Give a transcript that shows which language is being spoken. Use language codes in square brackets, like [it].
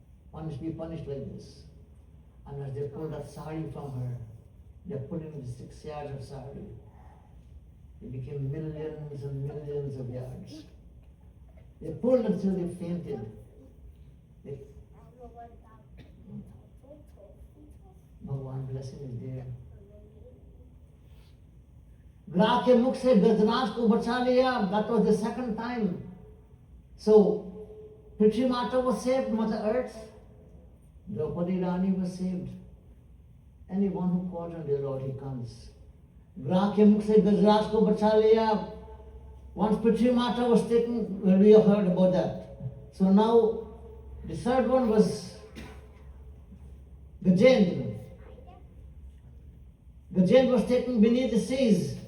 [en] One must be punished like this. And as they pulled that sari from her, they put in the 6 yards of sari. It became millions and millions of yards. They pulled until they fainted. Bhagwan blessing is there. [hi] ग्राह के मुख से गजराज को बचा लिया. [en] That was the second time. So Prithvi Mata was saved, Mother Earth. Draupadi Rani was saved. Anyone who calls on the Lord, he comes. [hi] ग्राह के मुख से गजराज को बचा लिया. [en] Once Prithvi Mata was taken, well, we have heard about that. So now the third one was Gajendra. Gajendra was taken beneath the seas.